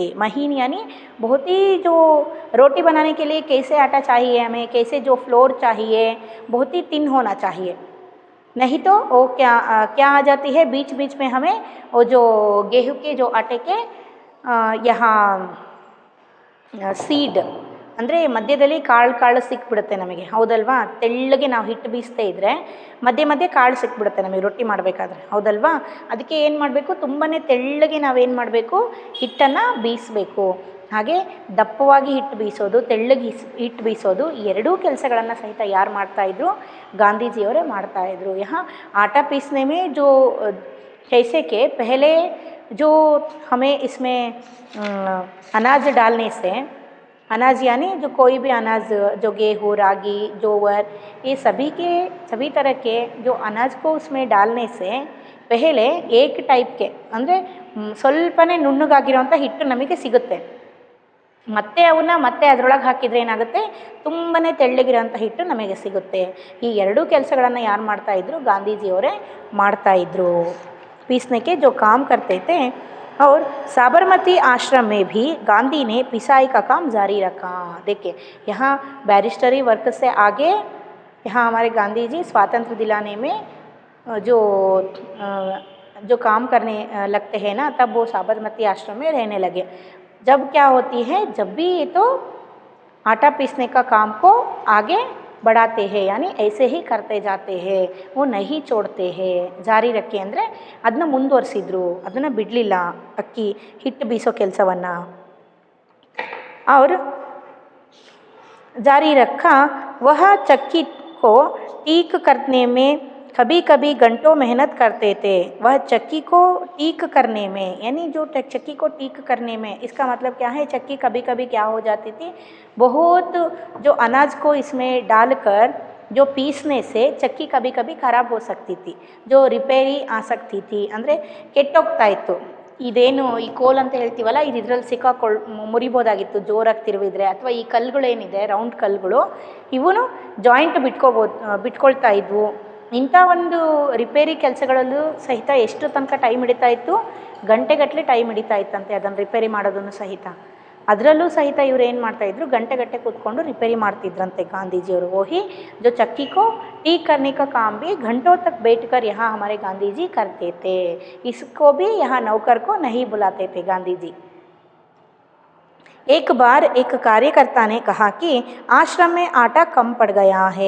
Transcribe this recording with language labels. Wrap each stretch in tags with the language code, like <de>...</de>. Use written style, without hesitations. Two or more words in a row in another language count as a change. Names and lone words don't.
<hi>महीन यानी बहुत ही जो रोटी बनाने के लिए कैसे आटा चाहिए हमें, कैसे जो फ्लोर चाहिए, बहुत ही थिन होना चाहिए, नहीं तो वो क्या आ जाती है बीच बीच में हमें वो जो गेहूं के जो आटे के यहाँ</hi> <kn>ಸೀಡ್ ಅಂದರೆ ಮಧ್ಯದಲ್ಲಿ ಕಾಳು ಸಿಕ್ಬಿಡುತ್ತೆ ನಮಗೆ, ಹೌದಲ್ವಾ? ತೆಳ್ಳಗೆ ನಾವು ಹಿಟ್ಟು ಬೀಸ್ತಾ ಇದ್ದರೆ ಮಧ್ಯೆ ಮಧ್ಯೆ ಕಾಳು ಸಿಕ್ಬಿಡುತ್ತೆ ನಮಗೆ ರೊಟ್ಟಿ ಮಾಡಬೇಕಾದ್ರೆ, ಹೌದಲ್ವಾ? ಅದಕ್ಕೆ ಏನು ಮಾಡಬೇಕು, ತುಂಬಾ ತೆಳ್ಳಗೆ ನಾವೇನು ಮಾಡಬೇಕು, ಹಿಟ್ಟನ್ನು ಬೀಸಬೇಕು. ಹಾಗೆ ದಪ್ಪವಾಗಿ ಹಿಟ್ಟು ಬೀಸೋದು, ತೆಳ್ಳಗೆ ಹಿಟ್ಟು ಬೀಸೋದು, ಎರಡೂ ಕೆಲಸಗಳನ್ನು ಸಹಿತ ಯಾರು ಮಾಡ್ತಾಯಿದ್ರು? ಗಾಂಧೀಜಿಯವರೇ ಮಾಡ್ತಾಯಿದ್ರು.</kn> <hi>यहाँ आटा पीसने में जो कैसे के पहले जो हमें इसमें अनाज डालने से, अनाज यानी जो कोई भी अनाज, जो गेहूँ, रागी, जोवर, ये सभी तरह के जो अनाज को उसमें डालने से पहले एक टाइप के</hi> <kn>ಅಂದರೆ ಸ್ವಲ್ಪನೇ ನುಣ್ಣಗಾಗಿರೋಂಥ ಹಿಟ್ಟು ನಮಗೆ ಸಿಗುತ್ತೆ. ಮತ್ತೆ ಅವನ್ನ ಮತ್ತೆ ಅದರೊಳಗೆ ಹಾಕಿದರೆ ಏನಾಗುತ್ತೆ, ತುಂಬಾ ತೆಳ್ಳಗಿರೋಂಥ ಹಿಟ್ಟು ನಮಗೆ ಸಿಗುತ್ತೆ. ಈ ಎರಡೂ ಕೆಲಸಗಳನ್ನು ಯಾರು ಮಾಡ್ತಾಯಿದ್ರು? ಗಾಂಧೀಜಿಯವರೇ ಮಾಡ್ತಾಯಿದ್ರು.</kn> <hi>पीसने के जो काम करते थे। और साबरमती आश्रम में भी गांधी ने पिसाई का काम जारी रखा। देखिए यहाँ</hi> <en>barristery work</en> <hi>से आगे यहाँ हमारे गांधी जी स्वातंत्र दिलाने में जो काम करने लगते हैं ना, तब वो साबरमती आश्रम में रहने लगे। जब क्या होती है, जब भी ये तो आटा पीसने का काम को आगे बढ़ाते हैं, यानी ऐसे ही करते जाते हैं, वो नहीं छोड़ते हैं, जारी रखे</hi> <kn>ಅಂದರೆ ಅದನ್ನ ಮುಂದುವರಿಸಿದ್ರು, ಅದನ್ನು ಬಿಡಲಿಲ್ಲ ಅಕ್ಕಿ ಹಿಟ್ಟು ಬೀಸೋ ಕೆಲಸವನ್ನು.</kn> <hi>और जारी रखा। वह चक्की को ठीक करने में कभी कभी घंटों मेहनत करते थे। वह चक्की को ठीक करने में, यानी जो चक्की को ठीक करने में, इसका मतलब क्या है, चक्की कभी कभी क्या हो जाती थी, बहुत जो अनाज को इसमें डालकर जो पीसने से चक्की कभी कभी ख़राब हो सकती थी, जो रिपेरी आ सकती थी,</hi> <kn>ಅಂದರೆ ಕೆಟ್ಟೋಗ್ತಾ ಇತ್ತು. ಇದೇನು ಈ ಕೋಲ್ ಅಂತ ಹೇಳ್ತೀವಲ್ಲ, ಇದು ಇದರಲ್ಲಿ ಮುರಿಬೋದಾಗಿತ್ತು ಜೋರಾಗಿ ತಿರುವಿದ್ರೆ, ಅಥವಾ ಈ ಕಲ್ಲುಗಳೇನಿದೆ ರೌಂಡ್ ಕಲ್ಲುಗಳು, ಇವೂ ಜಾಯಿಂಟ್ ಬಿಟ್ಕೊಳ್ತಾ ಇದ್ವು. ಇಂಥ ಒಂದು ರಿಪೇರಿ ಕೆಲಸಗಳಲ್ಲೂ ಸಹಿತ ಎಷ್ಟು ತನಕ ಟೈಮ್ ಹಿಡಿತಾ ಇತ್ತು, ಗಂಟೆಗಟ್ಟಲೆ ಟೈಮ್ ಹಿಡಿತಾ ಇತ್ತಂತೆ ಅದನ್ನು ರಿಪೇರಿ ಮಾಡೋದನ್ನು ಸಹಿತ. ಅದರಲ್ಲೂ ಸಹಿತ ಇವ್ರು ಏನು ಮಾಡ್ತಾಯಿದ್ರು, ಗಂಟೆ ಕೂತ್ಕೊಂಡು ರಿಪೇರಿ ಮಾಡ್ತಿದ್ರಂತೆ ಗಾಂಧೀಜಿಯವರು.</kn> <hi>वही जो चक्की को ठीक करने का काम भी घंटों तक बैठकर यहाँ हमारे गांधी जी करते थे. इसको भी यहाँ नौकर को नहीं बुलाते थे गांधी जी. एक बार एक कार्यकर्ता ने कहा कि आश्रम में आटा कम पड़ गया है.</hi>